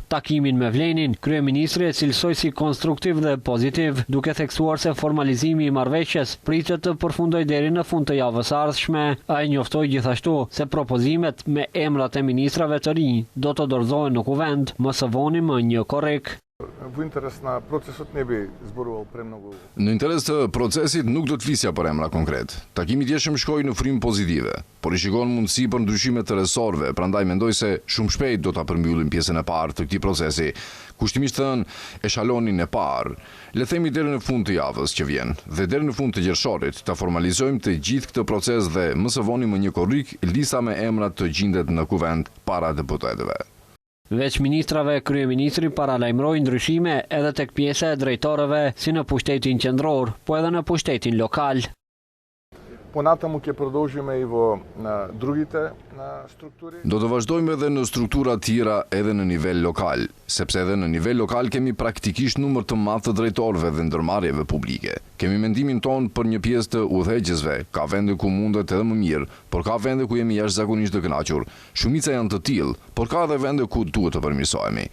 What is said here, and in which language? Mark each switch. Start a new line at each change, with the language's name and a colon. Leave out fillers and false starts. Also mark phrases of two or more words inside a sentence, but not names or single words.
Albanian: Takimin me Vlenin, kryeministri e cilësoi si konstruktiv dhe pozitiv, duke theksuar se formalizimi i marrëveshjes pritet të përfundojë deri në fund të javës së ardhshme. Ai njoftoi gjithashtu se propozimet me emrat e ministrave të rinj do të dorëzohen në kuvend më së voni më 1 korrik.
Macedonian: В интерес на процесот не би зборувал премногу.
Albanian: Në interes të procesit nuk do të flisja për emra konkret. Takimi i djeshëm shkoi në frymë pozitive, por i shikon mundësi për ndryshime të resorëve, prandaj mendoj se shumë shpejt do ta përmbyllim pjesën e parë të këtij procesi. Kushtimisht thënë, eshalonin e parë, le themi deri në fund të javës që vjen, dhe deri në fund të qershorit ta formalizojmë të gjithë këtë proces dhe më së voni më 1 korrik lista me emrat të gjendet në kuvend para deputetëve. Veç ministrave, kryeministri paralajmëroi ndryshime edhe tek pjesa e drejtorëve, si në pushtetin qendror, po edhe në pushtetin lokal.
Macedonian: Понатаму ќе продолжиме и во другите структури.
Albanian: Do të vazhdojmë edhe në struktura tjera edhe në nivel lokal, sepse edhe në nivel lokal kemi praktikisht numër të madh të drejtorëve dhe ndërmarrjeve publike. Kemi mendimin ton për një pjesë të udhëheqësve, ka vende ku mundet edhe më mirë, por ka vende ku jemi jashtëzakonisht të kënaqur. Shumica janë të tillë, por ka edhe vende ku duhet të përmirësohemi.